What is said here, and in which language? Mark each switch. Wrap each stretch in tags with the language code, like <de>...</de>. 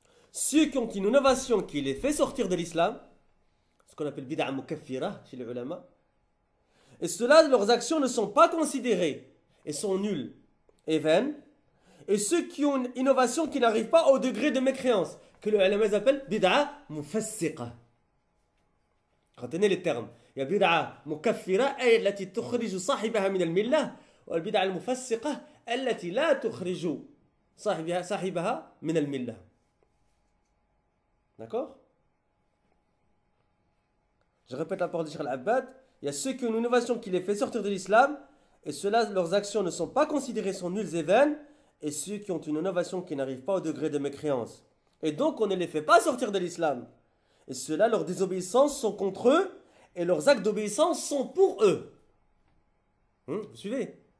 <fr>Ceux qui ont une innovation qui les fait sortir de l'islam, ce qu'on appelle bid'a mukaffira chez les ulama, et ceux-là, leurs actions ne sont pas considérées et sont nulles et vaines. Et ceux qui ont une innovation qui n'arrive pas au degré de mécréance, que les ulama appellent bid'a mufassiqa. Retenez les termes. Il y a bid'a mukaffira,</fr> <ar>التي تخرج صاحبها من الملة, والبدعة المفسقة التي لا تخرج صاحبها من الملة.</ar> <fr>D'accord? Je répète la parole de Cheikh Al-Abbad. Il y a ceux qui ont une innovation qui les fait sortir de l'islam, et ceux-là, leurs actions ne sont pas considérées, sont nulles et vaines, et ceux qui ont une innovation qui n'arrive pas au degré de mécréance. Et donc, on ne les fait pas sortir de l'islam. Et ceux-là, leurs désobéissances sont contre eux, et leurs actes d'obéissance sont pour eux. Vous suivez?</fr>